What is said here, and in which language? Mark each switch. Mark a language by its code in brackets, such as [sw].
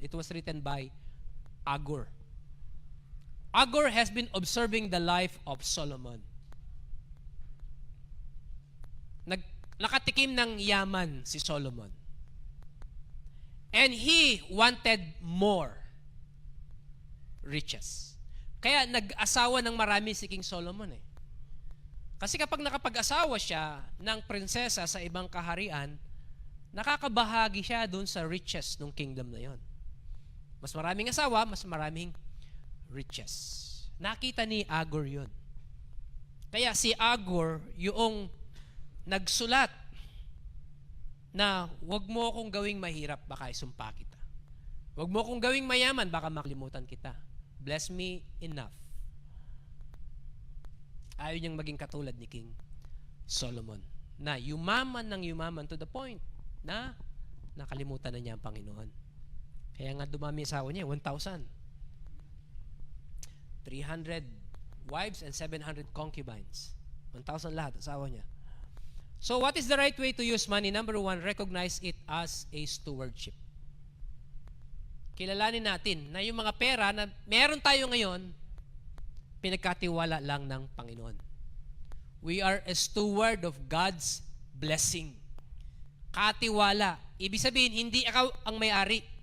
[en] It was written by Agur. Agur has been observing the life of Solomon. [tl] Nakatikim ng yaman si Solomon. [en] And he wanted more riches. [tl] Kaya nag-asawa ng marami si King Solomon eh. Kasi kapag nakapag-asawa siya ng prinsesa sa ibang kaharian, nakakabahagi siya dun sa riches ng kingdom na yon. Mas maraming asawa, mas maraming riches. Nakita ni Agur yun. Kaya si Agur, yung nagsulat na wag mo akong gawing mahirap, baka isumpa kita. Wag mo akong gawing mayaman, baka makalimutan kita. [en] Bless me enough. [tl] Ayaw niyang maging katulad ni King Solomon. na yumaman ng yumaman [en] to the point [tl] na nakalimutan na niya ang Panginoon. Kaya nga dumami asawa niya, 1,000. [en] 300 wives and 700 concubines. [tl] 1,000 lahat, asawa niya. [en] So what is the right way to use money? Number one, recognize it as a stewardship. [tl] Kilalanin natin na yung mga pera na meron tayo ngayon, pinagkatiwala lang ng Panginoon. [en] We are a steward of God's blessing. [tl] Katiwala. Ibig sabihin, hindi ikaw ang may-ari.